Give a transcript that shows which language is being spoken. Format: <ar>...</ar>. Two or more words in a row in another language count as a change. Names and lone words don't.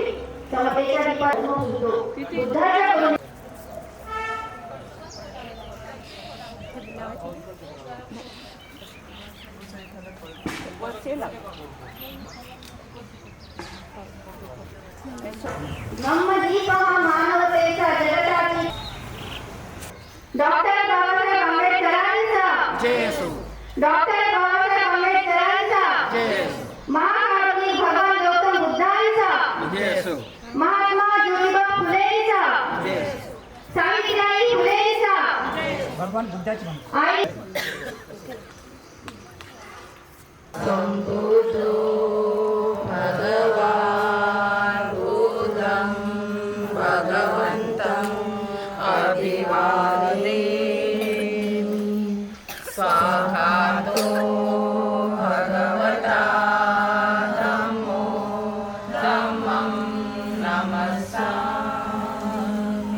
<mr>समतेच्या दीपात बुद्धाच्या मानवतेच्या जगताची डॉक्टर बाबासाहेब आंबेडकरांचा जय असो. डॉक्टर बाबासाहेब आंबेडकरांचा जय असो. महामानवी भगवान गौतम बुद्धांचा जय असो. महात्मा ज्योतिबा फुलेंचा जय असो. सावित्रीबाई फुलेंचा भगवान बुद्धाची आई</mr> <pi>संबुद्धो भगवान बुद्धं भगवन्तं अभिवादेमि. साक्षातो भगवता धम्मो धम्मं नमस्सामि.</pi>